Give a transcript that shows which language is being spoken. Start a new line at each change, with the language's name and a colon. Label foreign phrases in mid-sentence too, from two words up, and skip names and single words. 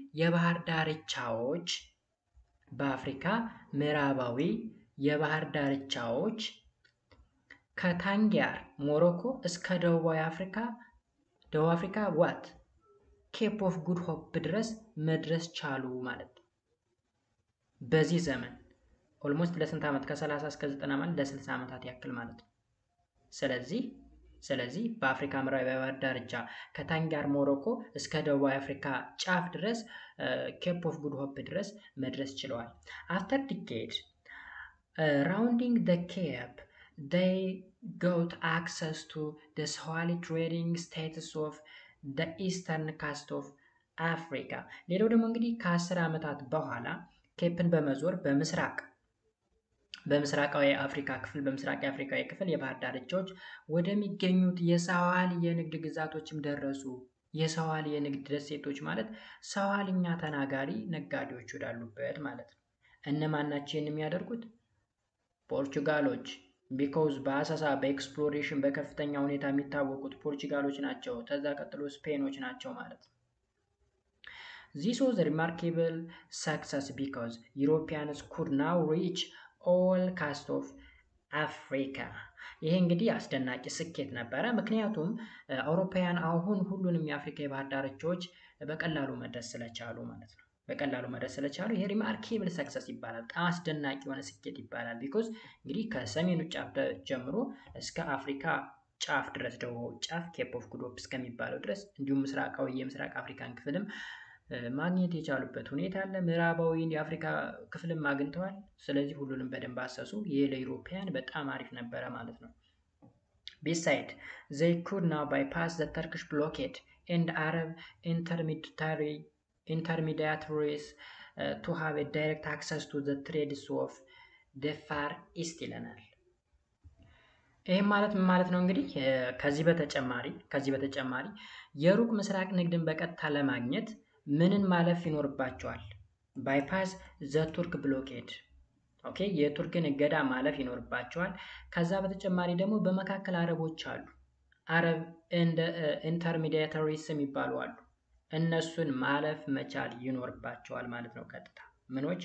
Amharic: የባህር ዳርቻዎች ከታንጊያር ሞሮኮ እስከ ደቡብ አፍሪካ ኬፕ ኦፍ ጉድ ሆፕ ድረስ መድረስ ቻሉ ማለት ነው። በዚህ ዘመን ኦልሞስት ለስንት ዓመት? ከ30 እስከ 90 ማለት ለ60 ዓመታት ያክል ማለት ነው። ስለዚህ በአፍሪካ ምዕራብ የባህር ዳርቻ ከታንጊያር ሞሮኮ እስከ ደቡብ አፍሪካ ጫፍ ድረስ ኬፕ ኦፍ ጉድ ሆፕ ድረስ መድረስ ችለዋል።
English: after decade rounding the cape they got access to the Swahili trading status of the eastern coast of Africa.
Amharic: ሌላው ደግሞ እንግዲህ ከ10 ዓመታት በኋላ ኬፕን በመዞር በምስራቃዊ የአፍሪካ ክፍል የባህር ዳርቻዎች ወደሚገኙት የሳዋሊ የንግድ ግዛቶችም ደረሱ። የሳዋሊ የንግድ ደሴቶች ማለት ሳዋሊኛ ተናጋሪ ነጋዴዎች ወዳሉበት ማለት ነው። እነማን ናቸው የሚያደርጉት? ፖርቹጋሎች። ቢኮዝ በአሳሳ በኤክስፕሎሬሽን በከፍተኛ ሁኔታ የሚታወቁት ፖርቹጋሎች ናቸው። ከዛ ቀጥሎ ስፔኖች ናቸው ማለት ነው።
English: This was a remarkable success because Europeans could now reach all coast of Africa.
Amharic: ይሄ እንግዲህ አስደናቂ ስኬት ነበረ። ምክንያቱም አውሮፓውያን አሁን ሁሉንም የአፍሪካ የባህር ዳርቻዎች በቀላሉ መድረስ ስለቻሉ ማለት ነው። ይሄ
English: remarkable success
Amharic: ይባላል። በጣም አስደናቂ የሆነ ስኬት ይባላል። ቢኮዝ እንግዲህ ከሰሜኑ ጫፍ ጀምሮ እስከ አፍሪካ ጫፍ ድረስ ደቡብ ጫፍ ኬፕ ኦፍ ጉድ ሆፕ እስከሚባለው ድረስ እንዲሁም የምስራቅ አፍሪካን ክፍልም ማግኘት የቻሉበት ሁኔታ አለ። ምዕራባዊን የአፍሪካ ክፍልም አግኝተዋል። ስለዚህ ሁሉንም በደንብ አሰሱ። ይሄ ለኢሮፓውያን በጣም አሪፍ ነበረ ማለት ነው።
English: Beside, they could now bypass the Turkish blockade and Arab intermediaries to have a direct access to the trades of the Far East
Amharic: ይለናል። ይህም ማለት ምን ማለት ነው? እንግዲህ ከዚህ በተጨማሪ የሩቅ ምስራቅ ንግድን በቀጥታ ለማግኘት ምንን ማለፍ ይኖርባቸዋል?
English: bypass the Turk blockade
Amharic: የቱርክን እገዳ ማለፍ ይኖርባቸዋል። ከዛ በተጨማሪ ደግሞ በመካከል አረቦች አሉ።
English: Arab intermediaries
Amharic: የሚባሉ አሉ። እነሱን ማለፍ መቻል ይኖርባቸዋል ማለት ነው። ቀጥታ ምኖች?